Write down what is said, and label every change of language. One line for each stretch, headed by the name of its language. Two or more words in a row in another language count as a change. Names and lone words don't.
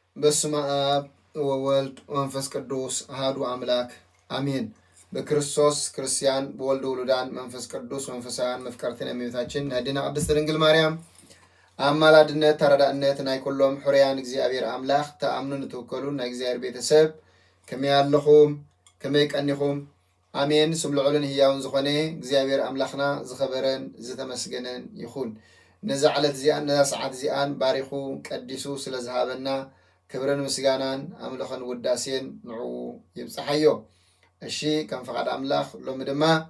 Geez: በስመ አብ ወወልድ ወመንፈስ ቅዱስ አሐዱ አምላክ አሜን።
Tigrinya: በክርስቶስ ክርስቲያን በወልድ ውሉዳን መንፈስ ቅዱስ መንፈሳውያን መፍቀርትን እመቤታችን ናድና ቅድስት ድንግል ማርያም አማላድነት ተረዳእነት ናይ ኩሎም ሕርያን እግዚአብሔር አምላክ ተአምኑን ተወከሉን ናይ እግዚአብሔር ቤተሰብ ከመይ ኣለኹም ከመይ ቀኒኹም አሜን። ስም ልዑልን ህያውን ዝኾነ እግዚአብሔር አምላክና ዝኸበረን ዝተመስገነን ይኹን። ነዛ ዓለት እዚኣን ነዛ ሰዓት እዚኣን ባሪኹ ቀዲሱ ስለ ዝሃበና ክብረን ምስጋናን አምልኾን ውዳሴን ንዑ ይብፅሓዮ። እሺ ከም ፈቃድ አምላክ ሎሚ ድማ